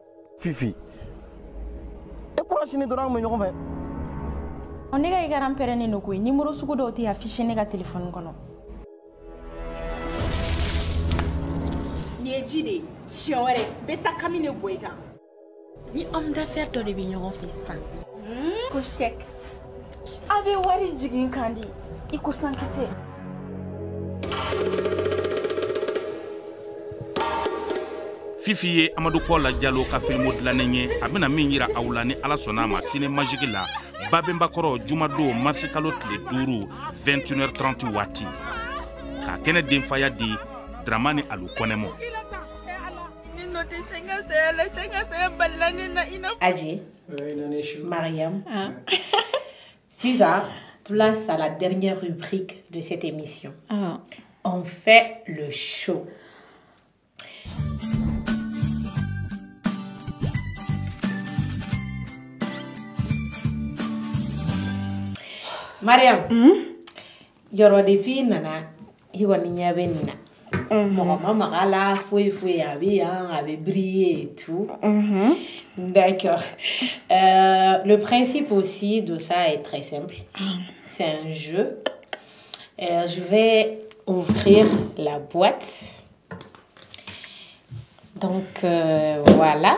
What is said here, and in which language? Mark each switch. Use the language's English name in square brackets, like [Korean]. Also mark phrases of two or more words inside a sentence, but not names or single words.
[Bambara] Fifi, e kura sini dɔrɔn an bɛ ɲɔgɔn fɛ. Ne ka i garan pɛrɛnnen don koyi numéro sugu dɔw tɛ affiché ne ka téléphone kɔnɔ. Nin ye ji de ye siɲɛ wɛrɛ bɛ taa kami ne bɔ i kan. Ni [French] homme d'affaires [Bambara] dɔ de bɛ ɲɔgɔn fɛ sisan. Ko chèque. A bɛ wari jigin kan di i ko sankisɛ. Fifi ye Amadou Kola Diallo ka filmo dilannen ye a bɛna min yira aw la ni Ala sɔnna ma sini magique la Babɛnbakɔrɔ jumadon mars kalo tile 5 21h30 waati ka kɛnɛ denfaya di Dramani Alu Kɔnɛmɔ. Adji, Mariam, [French] c'est ça, place à la dernière rubrique de cette émission. On fait le show. [Bambara] Mariam, yɔrɔ depuis nana i kɔni ɲɛ bɛ nin na mɔgɔ ma maga la foyi foyi a bɛ yan a bɛ briller [French] et tout. D'accord. Le principe aussi de ça est très simple. C'est un jeu. Je vais ouvrir la boîte. Donc voilà.